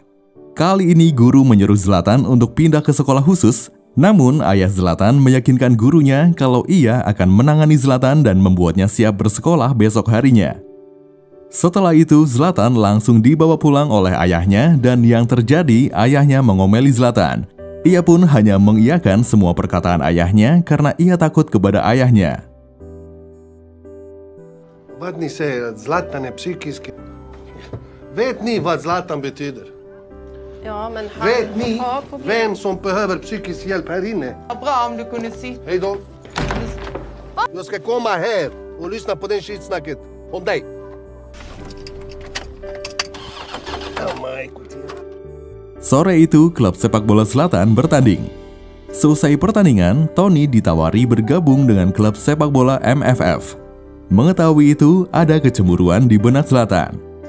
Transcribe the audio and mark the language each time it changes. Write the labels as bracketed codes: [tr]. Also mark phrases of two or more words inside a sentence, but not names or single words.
[id] Kali ini guru menyuruh Zlatan untuk pindah ke sekolah khusus, namun ayah Zlatan meyakinkan gurunya kalau ia akan menangani Zlatan dan membuatnya siap bersekolah besok harinya. Setelah itu Zlatan langsung dibawa pulang oleh ayahnya dan yang terjadi ayahnya mengomeli Zlatan. Ia pun hanya mengiyakan semua perkataan ayahnya karena ia takut kepada ayahnya. [sv] Vadni se Zlatan är psykisk. Vet ni vad Zlatan betyder? Ja, men han Vet ni har problem. vem som behöver psykisk hjälp här inne? Bra om du kunde sitta. Hej då. Jag ska komma här och lyssna på den skitsnacket om dig. [id] Sore itu, klub sepak bola Zlatan bertanding. Selesai pertandingan, Tony ditawari bergabung dengan klub sepak bola MFF. Mengetahui itu, ada kecemburuan di benak Zlatan.